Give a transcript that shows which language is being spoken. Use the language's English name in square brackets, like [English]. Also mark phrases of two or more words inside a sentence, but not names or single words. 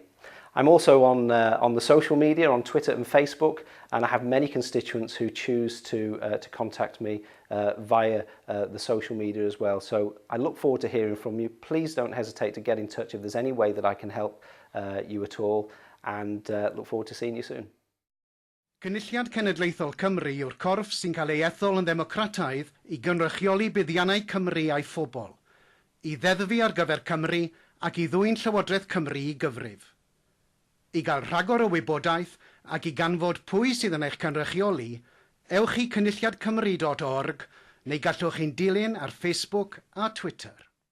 [English] I'm also on the social media, on Twitter and Facebook, and I have many constituents who choose to contact me via the social media as well. So I look forward to hearing from you. Please don't hesitate to get in touch if there's any way that I can help you at all, and look forward to seeing you soon. [Welsh] Cynulliad Cenedlaethol Cymru yw'r corff sy'n cael ei ethol yn ddemocrataidd I gynrychioli buddiannau Cymru a'i phobl, I ddeddfu ar gyfer Cymru ac I ddwyn Llywodraeth Cymru I gyfrif. I gael rhagor o wybodaeth ac I ganfod pwy sydd yn eich cynrychioli, ewch I cynulliadcymru.org neu gallwch chi'n dilyn ar Facebook a Twitter.